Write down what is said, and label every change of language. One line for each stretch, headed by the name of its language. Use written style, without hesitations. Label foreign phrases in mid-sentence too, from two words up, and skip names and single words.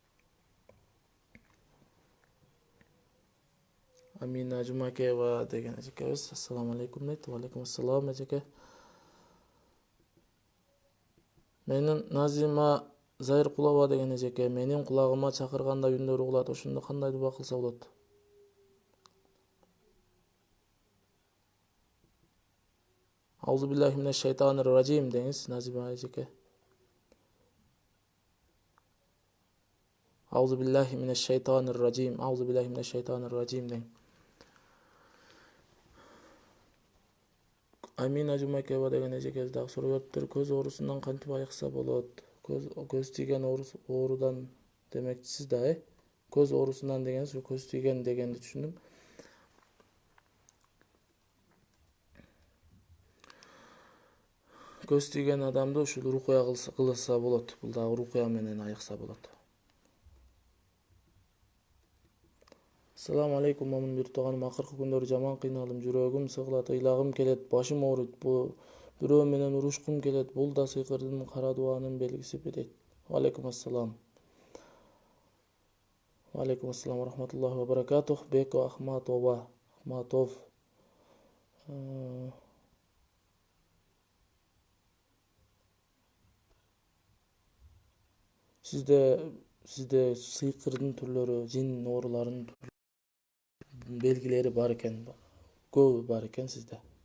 Kyrgyz: Амина Жумакеева деген эжекебиз.
Arabic: السلام عليكم
Kyrgyz: дейт.
Arabic: عليكم السلام
Kyrgyz: эжеке. Менин Назима Зайыркулова деген эжеке. Менин кулагыма чакырганда үндөр угулат. Ошондо кандай дуба кылса болот?
Arabic: أعوذ بالله من الشيطان الرجيم
Kyrgyz: деңиз, Назима эжеке.
Arabic: أعوذ بالله من الشيطان الرجيم. أعوذ بالله من الشيطان الرجيم дең.
Kyrgyz: Амина Жумакева деген эжекебиз дагы суроо бериптир. Көз оорусунан кантип айыкса болот? Көз тийген оорудан демекчисиз да, Көз оорусунан дегениз көз тийген дегенди түшүндүм. Көз тийген адамды ушул рукуя кылса болот. Бул дагы рукуя менен айыкса болот.
Arabic: السلام عليكم
Kyrgyz: момун бир тууганым. Акыркы күндөрү жаман кыйналдым. Жүрөгүм сыгылат, ыйлагым келет, башым ооруйт. Бирөө менен урушкум келет. Бул да сыйкырдын кара дуанын белгисиби дейт.
Arabic: عليكم السلام. عليكم السلام ورحمة الله وبركاته.
Kyrgyz: Беко Ахматов. Сизде сыйкырдын түрлөрү, жин ооруларынын белгилери бар экен, көбү бар экен сизде.